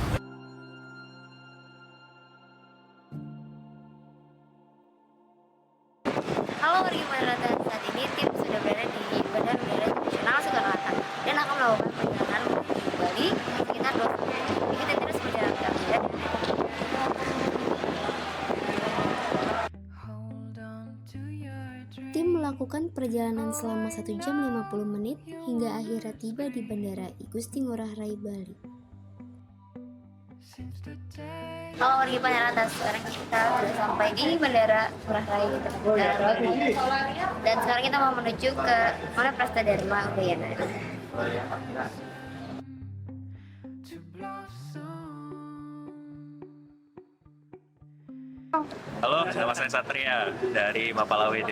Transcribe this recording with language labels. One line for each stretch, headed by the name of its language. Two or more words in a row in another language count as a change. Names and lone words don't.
Indonesian: Halo wargi Panaratas, saat ini tim sudah berada di Bandara Internasional Soekarno-Hatta dan akan melakukan perjalanan menuju Bali sekitar 2 jam. Ikuti terus perjalanan kami ya. Tim melakukan perjalanan selama 1 jam 50 menit hingga akhirnya tiba di Bandara I Gusti Ngurah Rai Bali. Halo wargi Panaratas, sekarang kita sudah sampai di Bandara Ngurah Rai Bali. Dan sekarang kita mau menuju ke mana Prasta Dharma Udayana. Halo, nama saya Satria dari Mapala WD.